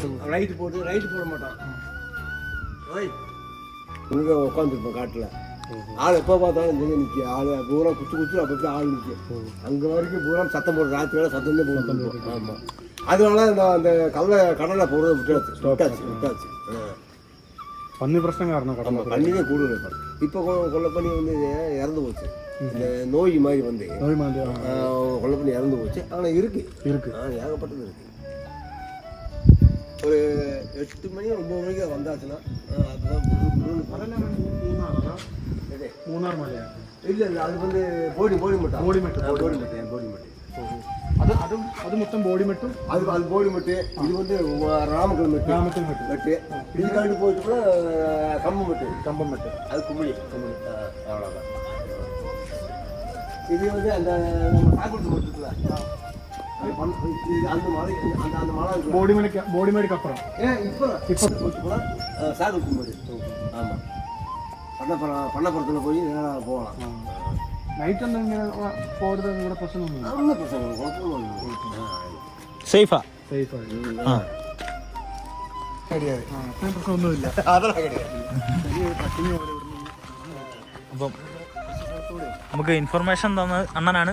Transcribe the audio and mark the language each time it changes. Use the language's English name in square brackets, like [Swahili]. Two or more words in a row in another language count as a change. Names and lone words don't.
[Tamil] லைட்டு போட மாட்டான். இங்கே உட்காந்துருப்போம் காட்டில். ஆள் எப்போ பார்த்தாலும் இங்கே நிற்க ஆள் பூரா குத்து அப்போ ஆள் நிற்கும். அங்கே வரைக்கும் பூரா சத்தம் போட்டு ராத்திரி வேலை சத்தம் போட்டு. ஆமாம், அதனால அந்த கடலை போடுறது விட்டாச்சு. [Malayalam] പന്നി പ്രശ്നം കാരണം കടന്നു പന്നിനെ കൂടുതൽ. [Tamil] இப்போ கொல்லப்பண்ணி வந்து இறந்து போச்சு. இந்த நோய் மாதிரி வந்து கொல்லப்பண்ணி இறந்து போச்சு. ஆனால் இருக்கு ஏகப்பட்டது இருக்கு. ஒரு 8 மணி 9 மணிக்கு வந்தாச்சுன்னா அதுதான் [Malayalam] മൂന്നാർ മലയാ? [Tamil] இல்லை அது வந்து போடிமட்டு. அது மொத்தம் போடிமட்டும். அது போடிமட்டு. இது வந்து ராமக்கல் மெட்டு. இது கண்டு போயிட்டு கூட கம்பம் மெட்டு. அது கும்பளி. அவ்வளோதான். இது வந்து அந்த நம்ம சாக்குடுத்து மெட்டு இருக்குல்ல, அந்த மலை போடிமேடுக்கு அப்புறம் இப்போ கூட சாக்குடுத்து மெட்டு. ஆமாம், பண்ணப்புறத்தில் போய் நேராக போகலாம். [Malayalam] നൈറ്റ് എന്തെങ്കിലും പോരുന്നത് നിങ്ങളുടെ പ്രശ്നമൊന്നും? ഒന്നും പ്രശ്നമില്ല, കുഴപ്പമൊന്നും. സേഫാ? പ്രശ്നമൊന്നുമില്ല. അപ്പം നമുക്ക് ഇൻഫർമേഷൻ തന്നത് അണ്ണനാണ്.